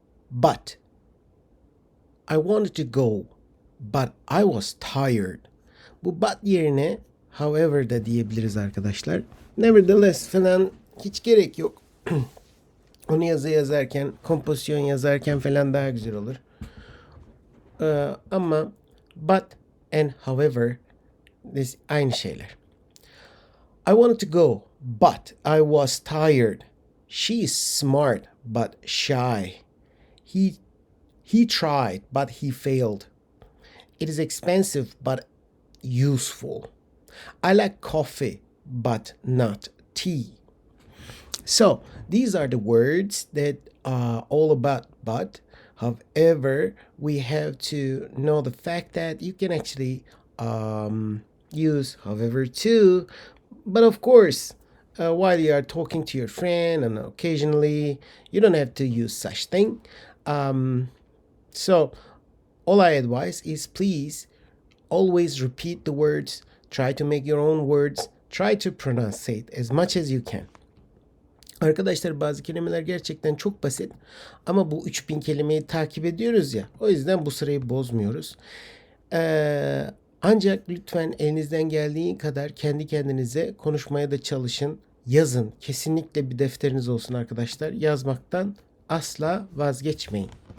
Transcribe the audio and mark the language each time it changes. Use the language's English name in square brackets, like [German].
[English] But I wanted to go, but I was tired. [Turkish] Bu but yerine however da diyebiliriz arkadaşlar. Nevertheless falan hiç gerek yok. Onu yazarken, kompozisyon yazarken falan daha güzel olur. Ama but and however aynı şeyler. [English] I wanted to go, but I was tired. She is smart, but shy. He tried, but he failed. It is expensive, but useful. I like coffee, but not tea. So these are the words that are all about but. However, we have to know the fact that you can actually use however too. But of course, while you are talking to your friend and occasionally, you don't have to use such thing. So all I advise is please always repeat the words. Try to make your own words. Try to pronounce it as much as you can. [Turkish] Arkadaşlar bazı kelimeler gerçekten çok basit ama bu 3000 kelimeyi takip ediyoruz ya. O yüzden bu sırayı bozmuyoruz. Ancak lütfen elinizden geldiği kadar kendi kendinize konuşmaya da çalışın. Yazın. Kesinlikle bir defteriniz olsun arkadaşlar. Yazmaktan asla vazgeçmeyin.